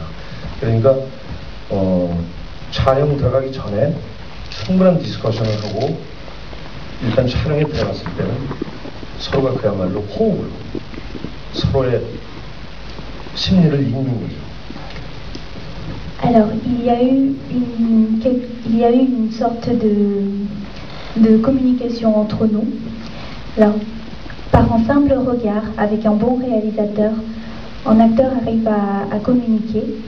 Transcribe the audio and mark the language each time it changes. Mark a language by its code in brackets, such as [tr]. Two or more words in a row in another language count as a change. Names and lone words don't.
[ko] 그러니까 촬영 들어가기 전에 충분한 디스커션을 하고 일단 촬영에 들어갔을 때는 서로가 그야말로 호흡을 서로의 심리를 읽는 거죠. [fr] Alors, il y a eu une sorte de communication entre nous. Alors, par un simple regard, avec un bon réalisateur, un acteur arrive à communiquer.